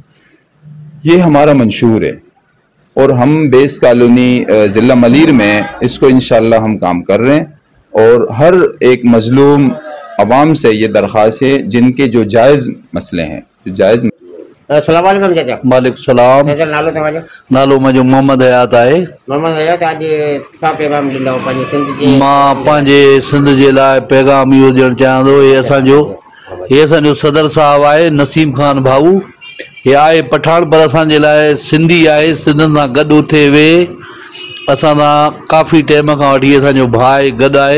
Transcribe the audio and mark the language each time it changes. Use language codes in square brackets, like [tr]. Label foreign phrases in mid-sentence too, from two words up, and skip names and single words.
[ur] یہ ہمارا منشور ہے، اور ہم بھینس کالونی ضلع ملیر میں اس کو انشاءاللہ ہم کام کر رہے ہیں، اور ہر ایک مظلوم عوام سے یہ درخواست ہے جن کے جو جائز مسئلے ہیں، جو جائز [ar] السلام عليكم चाचा। وعليكم السلام. [sd] चाचा नालो तव्हांजो? नालो मुंहिंजो मोहम्मद हयात आहे। मोहम्मद हयात, अॼु छा पैगाम ॾींदव पंहिंजे सिंध जे? मां पंहिंजे सिंध जे लाइ पैगाम इहो ॾियणु चाहियां थो। हे असांजो सदर साहिबु आहे नसीम खान भाऊ। हे आहे पठान, पर असांजे लाइ सिंधी आहे, सिंधनि सां गॾु उथे वेहे असां सां काफ़ी टाइम खां वठी असांजो भाउ गॾु आहे।